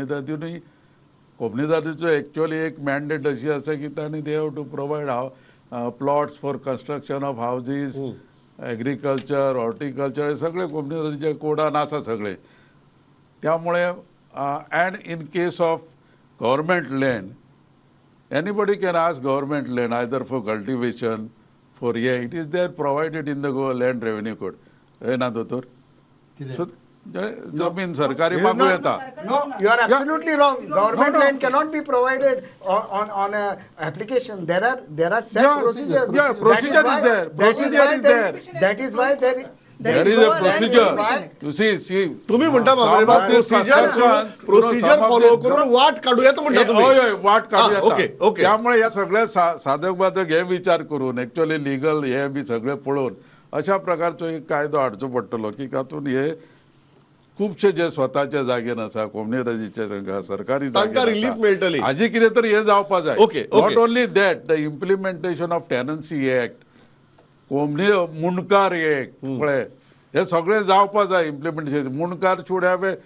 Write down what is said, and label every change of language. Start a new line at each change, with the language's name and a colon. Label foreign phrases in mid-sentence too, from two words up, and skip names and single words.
Konkani: कोमनीदादीचो एक्चुअली एक मॅन्डेट अशी आसा की तांणी
English: they have to provide plots for construction of houses agriculture horticulture
Konkani: हे सगळे कोमनीदादीचे कोडान आसा सगळे त्यामुळे
English: and in case of government land anybody can ask government land either for cultivation for हे it is there provided in the land revenue code
Konkani: हे ना दोतोर सो जमीन सरकारी मागू येता
English: No, you are absolutely wrong. Government land cannot be provided on a application. There are set procedures. Yeah, procedure is there. Procedure is there. That is why There is a procedure. You see.
Marathi: तुम्ही म्हणता
English: procedure follow
Marathi: करून वाट काढूया तर म्हणता तुम्ही होय वाट काढूया ओके
Konkani: त्यामुळे या सगळ्या साधक बाधक हे विचार करून
English: actually legal
Konkani: हे बी सगळे पळोवन अशा प्रकारचो एक कायदो हाडचो पडटलो की तातूंत हे खुबशे जे स्वताचे जागेन आसा कोमनीदादीचे सरकारी तांकां रिलीफ मेळटली हाजी कितें तरी हे जावपाक जाय ओके
English: not only that the implementation of tenancy act कोमनी मुणकार एक्ट
Konkani: पळय हे सगळे जावपाक जाय
English: इम्प्लिमेंटेशन मुणकार should have a